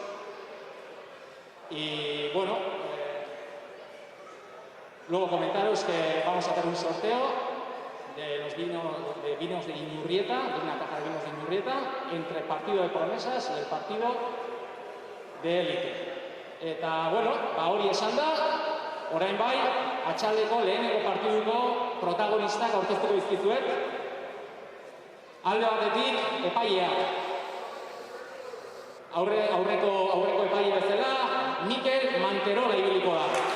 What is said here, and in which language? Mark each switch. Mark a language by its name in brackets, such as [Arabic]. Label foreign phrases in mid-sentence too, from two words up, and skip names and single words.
[Spanish] Y, bueno, luego comentaros que vamos a hacer un sorteo de los vinos de Inurrieta, de una caja de vinos de Inurrieta, entre el partido de promesas y el partido de élite. [Basque] Eta, bueno, hori esan da, orain bai, atxaldeko lehenengo partiduko protagonistak aurkeztuko dizkizuet. Alde batetik, epailea. Aurreko epaile bezala, Mikel Manterola ibiliko da.